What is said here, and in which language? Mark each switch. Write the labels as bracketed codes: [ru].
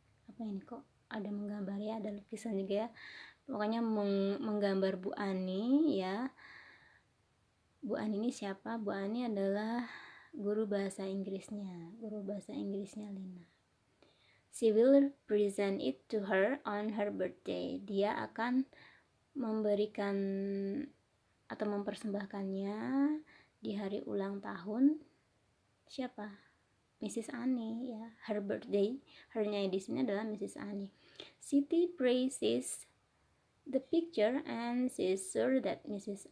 [id] Apa ini kok ada menggambar ya, ada lukisan juga ya. Pokoknya menggambar Bu Ani ya. Bu Ani ini siapa? Bu Ani adalah guru bahasa Inggrisnya Lina. [en] She will present it to her on her birthday. [id] Dia akan memberikan atau mempersembahkannya di hari ulang tahun siapa? Mrs. Annie ya. [en] Her birthday, [id] her-nya di sini adalah Mrs. Annie. [en] Siti praises the picture and she is sure that Mrs.